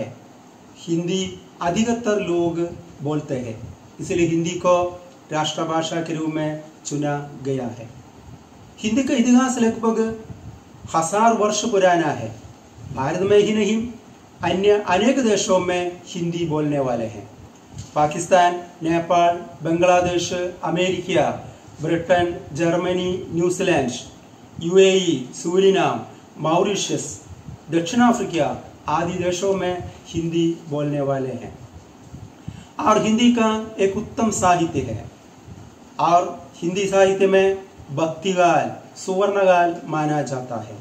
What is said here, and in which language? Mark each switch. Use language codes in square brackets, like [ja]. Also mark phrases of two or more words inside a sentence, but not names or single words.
[hi] हिंदी अधिकतर लोग बोलते हैं, इसलिए हिंदी को राष्ट्रभाषा के रूप में चुना गया है. हिंदी का इतिहास लगभग 1000 वर्ष पुराना है. भारत में ही नहीं अन्य अनेक देशों में हिंदी बोलने वाले हैं. പാകിസ്ഥാൻ, നേപ്പാൾ, ബംഗ്ലാദേശ്, അമേരിക്ക, ब्रिटेन, जर्मनी, न्यूजीलैंड, यूएई, सूरीनाम, मॉरिशस, दक्षिण अफ्रीका आदि देशों में हिंदी बोलने वाले हैं और हिंदी का एक उत्तम साहित्य है और हिंदी साहित्य में भक्तिगाल, सुवर्णगाल माना जाता है।